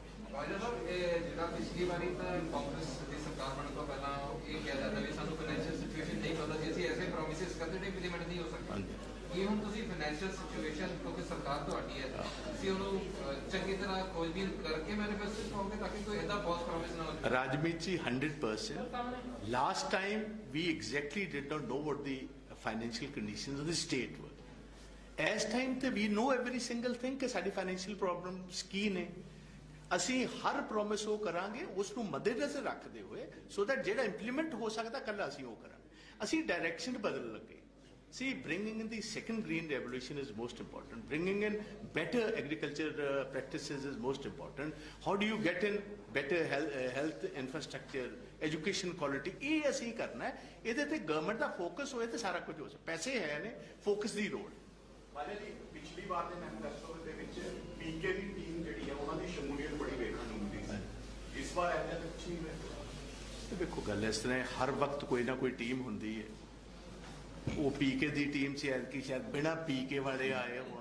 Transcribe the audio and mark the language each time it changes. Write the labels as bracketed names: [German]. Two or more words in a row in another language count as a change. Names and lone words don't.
[Punjabi] ਰਾਜਾ ਸਾਹਿਬ, ਇਹ ਜਿਹੜਾ ਪਿਛਲੀ ਵਾਰੀ ਤਾਂ ਕਾਂਗਰਸ ਦੀ ਸਰਕਾਰ ਬਣਨ ਤੋਂ ਪਹਿਲਾਂ ਇਹ ਕਿਹਾ ਜਾਂਦਾ ਵੀ ਸਾਨੂੰ [English] financial situation [Punjabi] ਨਹੀਂ ਪਤਾ, ਜੇ ਅਸੀਂ ਐਸੇ ਪ੍ਰੋਮਿਸਿਸ ਕਰਦੇ ਨੇ ਇੰਪਲੀਮੈਂਟ ਨਹੀਂ ਹੋ ਸਕਦੇ। ਕੀ ਹੁਣ ਤੁਸੀਂ [English] financial situation, [Punjabi] ਕਿਉਂਕਿ ਸਰਕਾਰ ਤੁਹਾਡੀ ਹੈ, ਤੁਸੀਂ ਉਹਨੂੰ ਚੰਗੀ ਤਰ੍ਹਾਂ ਖੋਜਬੀਨ ਕਰਕੇ ਮੈਨੀਫੈਸਟੋ ਪਾਓਗੇ ਤਾਂ ਕਿ ਕੋਈ ਏਦਾਂ [English] false promise [Punjabi] ਨਾ ਹੋਵੇ? ਰਾਜਮੀਤ ਜੀ 100%। [English] Last time we exactly did not know what the financial conditions of the state were. As time ਤੇ we know every single thing [Punjabi] ਕਿ ਸਾਡੀ [English] financial problems [Punjabi] ਕੀ ਨੇ। ਅਸੀਂ ਹਰ ਪ੍ਰੋਮਿਸ ਉਹ ਕਰਾਂਗੇ ਉਸ ਨੂੰ ਮੱਦੇਨਜ਼ਰ ਰੱਖਦੇ ਹੋਏ [English] so that [Punjabi] ਜਿਹੜਾ ਇੰਪਲੀਮੈਂਟ ਹੋ ਸਕਦਾ ਕੱਲਾ ਅਸੀਂ ਉਹ ਕਰਾਂਗੇ। ਅਸੀਂ ਡਾਇਰੈਕਸ਼ਨ ਬਦਲ ਲੱਗੇ। [English] See, bringing in the second green revolution is most important. Bringing in better agriculture practices is most important. How do you get in better health infrastructure, education quality? [Punjabi] ਇਹ ਅਸੀਂ ਕਰਨਾ ਹੈ। ਇਹਦੇ ਤੇ ਗਵਰਨਮੈਂਟ ਦਾ ਫੋਕਸ ਹੋਏ ਤੇ ਸਾਰਾ ਕੁਝ ਹੋ ਸਕਦਾ। ਪੈਸੇ ਹੈ ਨੇ, ਫੋਕਸ ਦੀ ਲੋੜ। ਬਾਲੇ ਜੀ, ਪਿਛਲੀ ਵਾਰ ਦੇ ਮੈਨੀਫੈਸਟੋ ਦੇ ਵਿੱਚ ਪੀਕੇ ਦੀ ਟੀਮ ਜਿਹੜੀ ਹੈ ਉਹਨਾਂ ਦੀ ਸ਼ਮੂਲੀਅਤ ਬੜੀ ਵੇਖਣ ਨੂੰ ਮਿਲਦੀ ਸੀ। ਇਸ ਵਾਰ ਐਵੇਂ ਕੁਛ ਨਹੀਂ ਹੋਇਆ। ਦੇਖੋ ਗੱਲ ਇਸ ਤਰ੍ਹਾਂ ਹਰ ਵਕਤ ਕੋਈ ਨਾ ਕੋਈ ਟੀਮ ਹੁੰਦੀ ਹੈ। ਉਹ ਪੀਕੇ ਦੀ ਟੀਮ ਸੀ ਐਤਕੀ ਸ਼ਾਇਦ ਬਿਨਾਂ ਪੀਕੇ ਵਾਲੇ ਆਏ ਹੋਣ।